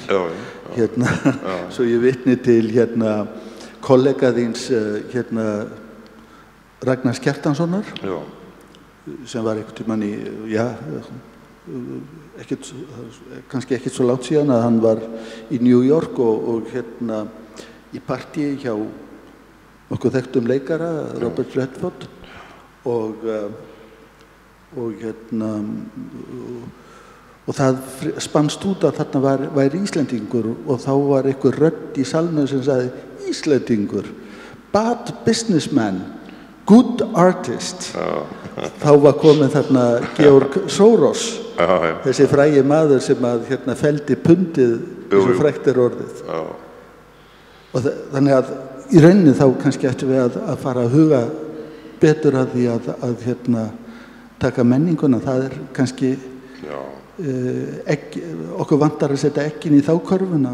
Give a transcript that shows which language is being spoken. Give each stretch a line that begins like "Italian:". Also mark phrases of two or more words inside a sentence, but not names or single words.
Icelandic: Svo ég vitni til kollega þíns Ragnars Kjartanssonar sem var einhvern tímann kannski ekkert svo langt síðan að hann var í New York og í partíi hjá nokkuð þekktum leikara, Robert Redford og það spannst út að þarna væri Íslendingur og þá var einhver rödd í salnum sem sagði Íslendingur,
English: bad businessman, good artist.
Icelandic: Þá var kominn þarna Georg Soros, þessi frægi maður sem að felldi pundið eins og frægt orðið. Og þannig að í rauninni þá kannski ættum við að fara að huga betur að því að taka menninguna, það kannski okkur vantar að setja ekkin í þá körfuna.